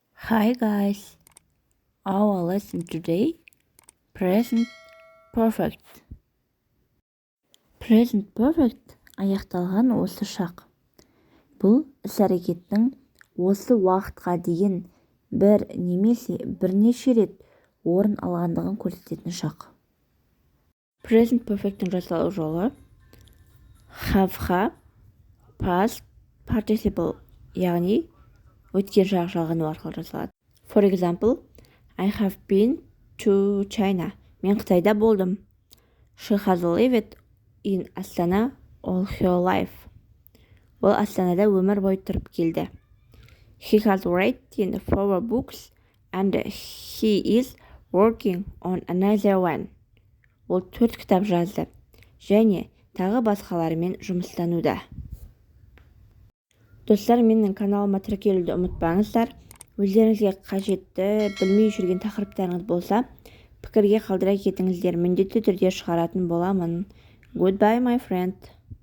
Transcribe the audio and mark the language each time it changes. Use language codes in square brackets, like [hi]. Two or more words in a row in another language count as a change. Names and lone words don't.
[en] Hi guys, our lesson today, present perfect. Present perfect [kk] аяқталған осы шақ. Бұл іс-әрекеттің осы уақытқа дейін бір немесе бірнеше рет орын алғандығын көрсететін шақ. [en] Present perfect'ің [kk] жасалу жолы have-ға [en] past participle, [kk] яғни өткен шақ жалғану арқылы жасалады. [en] For example, I have been to China. [kk] Мен Қытайда болдым. [en] She has lived in Astana all her life. [kk] Ол Астанада өмір бойы тұрып келді. [en] He has written 4 books and he is working on another one. [kk] Ол 4 кітап жазды және тағы басқаларымен жұмыстануда. Достар, менің каналыма тіркелуді ұмытпаңыздар. Өздеріңізге қажетті, білмей жүрген тақырыптарыңыз болса, пікірге қалдыра кетіңіздер, міндетті түрде шығаратын боламын. [en] Goodbye, my friend.